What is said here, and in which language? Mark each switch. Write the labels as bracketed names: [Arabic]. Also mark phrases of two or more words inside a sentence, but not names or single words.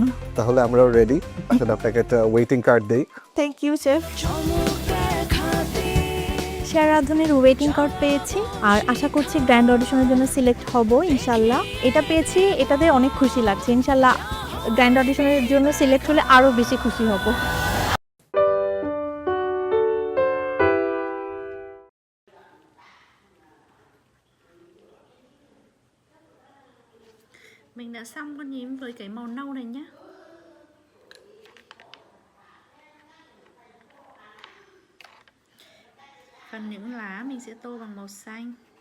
[Bangla] তাহলে আমরাও রেডি। আসলে আপনাকে একটা [English] waiting card [Bangla] দেই। [English] thank you chef. [Bangla] সেরা রাঁধুনির [English] waiting card [Bangla] পেয়েছি, আর আশা করছি [English] grand audition [Bangla] জন্য সিলেক্ট হব ইনশাল্লাহ। এটা পেয়েছি, এটাতে অনেক খুশি লাগছে। ইনশাল্লাহ [English] grand audition [Bangla] জন্য সিলেক্ট হলে আরও বেশি খুশি হব। [Vietnamese] Mình đã xong con nhím với cái màu nâu này nhé. Phần những lá mình sẽ tô bằng màu xanh.